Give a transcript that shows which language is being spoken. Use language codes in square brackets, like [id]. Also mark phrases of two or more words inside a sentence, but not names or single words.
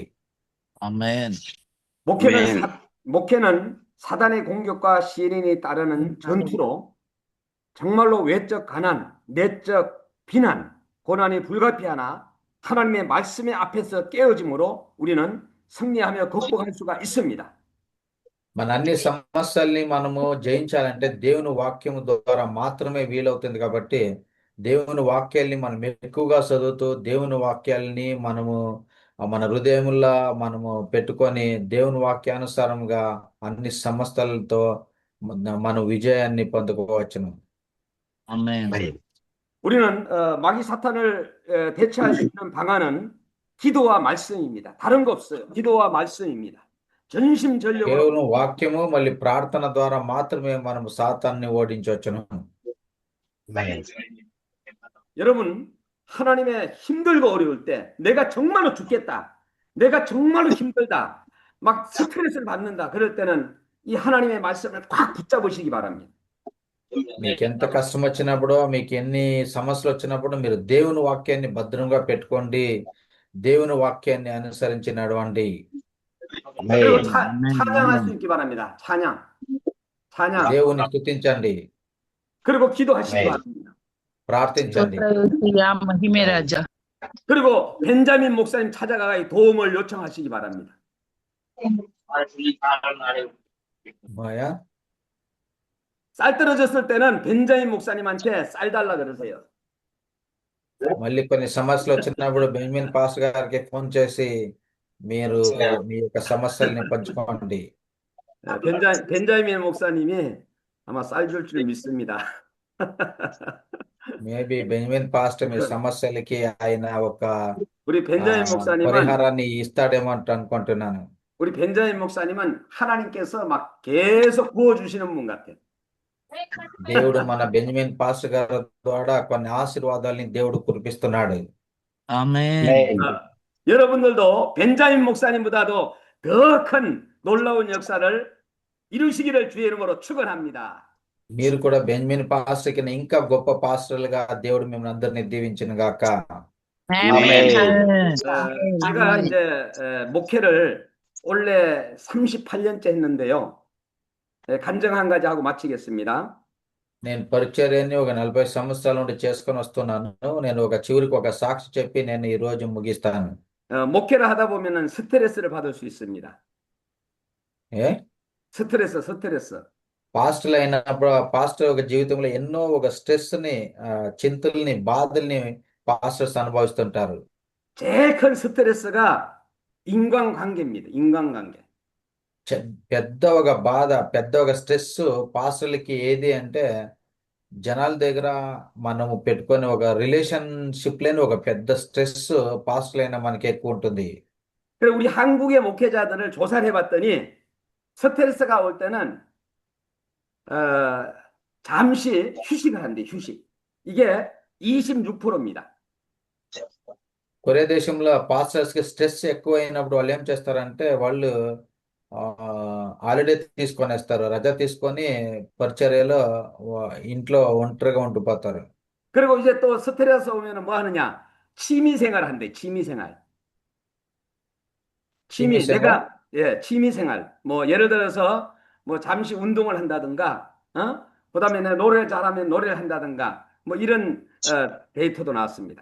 [te] ఆమేన్. [ko] 목회는 사단의 공격과 시련이 따르는 전투로 정말로 외적 가난, 내적 비난, 고난이 불가피하나 하나님의 말씀의 앞에서 깨어짐으로 우리는 승리하며 극복할 수가 있습니다. [te] మన అన్ని సమస్యల్ని మనము జయించాలంటే దేవుని వాక్యము ద్వారా మాత్రమే వీలవుతుంది. కాబట్టి దేవుని వాక్యాల్ని మనం ఎక్కువగా చదువుతూ దేవుని వాక్యాల్ని మనము మన హృదయముల్లో మనము పెట్టుకొని దేవుని వాక్యానుసారంగా అన్ని సమస్తలతో మన విజయాన్ని పొందుకోవచ్చును. [ko] 아멘. 우리는 마귀 사탄을 대체할 수 있는 방안은 기도와 말씀입니다. 다른 거 없어요. 기도와 말씀입니다. 전심전력으로 [te] కేవలం వాక్యము మళ్ళీ ప్రార్థన ద్వారా మాత్రమే మనము సాతాన్ని ఓడించవచ్చును. [ko] 여러분 하나님의 힘들고 어려울 때 내가 정말로 죽겠다. 내가 정말로 힘들다. 막 스트레스를 받는다. 그럴 때는 이 하나님의 말씀을 꽉 붙잡으시기 바랍니다. [te] మీకు ఎంత కష్టం వచ్చినప్పుడు మీకు ఎన్ని సమస్యలు వచ్చినప్పుడు మీరు దేవుని వాక్యాన్ని భద్రంగా పెట్టుకోండి. దేవుని వాక్యాన్ని అనుసరించి నడవండి. [ko] 그리고 아멘. 찬양할 수 아멘. 있기 바랍니다. 찬양. [te] దేవుని స్తుతించండి, [ko] 그리고 기도하시기 바랍니다. [te] ప్రార్థించండి. స్తోత్రయేసయ్యా, మహిమే రాజా. [ko] 그리고 벤자민 목사님 찾아가 도움을 요청하시기 바랍니다. [te] మాయా [ko] 쌀 떨어졌을 때는 벤자민 목사님한테 쌀 달라 그러세요. [te] మళ్ళీ కొన్ని సమస్యలు వచ్చినప్పుడు బెంజమిన్ పాస్టర్ గారికి ఫోన్ చేసి మీరు మీ యొక్క సమస్యల్ని పంచుకోండి. [ko] 벤자민 목사님이 아마 쌀 줄 줄 믿습니다. [te] మేబీ బెంజమిన్ పాస్టర్ మీ సమస్యలకి ఆయన ఒక [ko] 우리 벤자민 목사님은 [te] పరిహారాన్ని ఇస్తాడేమో అంటూ అనుకుంటున్నాను. [ko] 우리 벤자민 목사님은 하나님께서 막 계속 부어주시는 분 같아요. [te] దేవుడు మన బెంజమిన్ పాస్టర్ గారి ద్వారా కొన్ని ఆశీర్వాదాలని దేవుడు కురిపిస్తున్నాడు. [ko] 아멘. 여러분들도 벤자민 목사님보다도 더 큰 놀라운 역사를 이루시기를 주의 이름으로 축원합니다. [te] మీరు కూడా బెంజమిన్ పాస్టర్ కింద ఇంకా గొప్ప పాస్టర్లుగా దేవుడు మిమ్మల్ని అందరినీ దీవించిన గాక. [ko] 아멘. 제가 이제 목회를 올해 38년째 했는데요. 간증 한 가지 하고 마치겠습니다. [te] నేను పరిచర్యని ఒక 40 సంవత్సరాల నుండి చేసుకొని వస్తున్నాను. నేను చివరికి ఒక సాక్షి చెప్పి నేను ఈ రోజు ముగిస్తాను. [ko] 목회를 하다 보면은 스트레스를 받을 수 있습니다. ఏ 스트레스. [te] పాస్టర్లు అయినప్పుడు పాస్టర్ ఒక జీవితంలో ఎన్నో ఒక స్ట్రెస్ ని చింతల్ని బాధల్ని పాస్టర్స్ అనుభవిస్తుంటారు. [ko] 제일 큰 스트레스가 인간관계입니다. 인간관계. [te] పెద్ద ఒక బాధ, పెద్ద ఒక స్ట్రెస్ పాస్టర్లకి ఏది అంటే జనాల దగ్గర మనము పెట్టుకొని ఒక రిలేషన్షిప్ లేని ఒక పెద్ద స్ట్రెస్ పాస్టర్లు అయినా మనకి ఎక్కువ ఉంటుంది. [ko] 그리고 우리 한국의 목회자들을 조사를 해봤더니 스트레스가 올 때는 잠시 휴식을 한대. 휴식. 이게 26%입니다. [te] కొరియా దేశంలో పాస్టర్స్ కి స్ట్రెస్ ఎక్కువ అయినప్పుడు వాళ్ళు ఏం చేస్తారంటే వాళ్ళు హాలిడే తీసుకొనేస్తారు, రజా తీసుకొని పరిచర్యలో ఇంట్లో ఒంటరిగా ఉండిపోతారు. [ko] 그리고 이제 또 스트레스 오면은 뭐 하느냐? 취미생활 한대. 취미생활. 취미생활? 취미생활. 뭐 예를 들어서 뭐 잠시 운동을 한다든가, 그다음에 내가 노래를 잘하면 노래를 한다든가, 뭐 이런 데이터도 나왔습니다.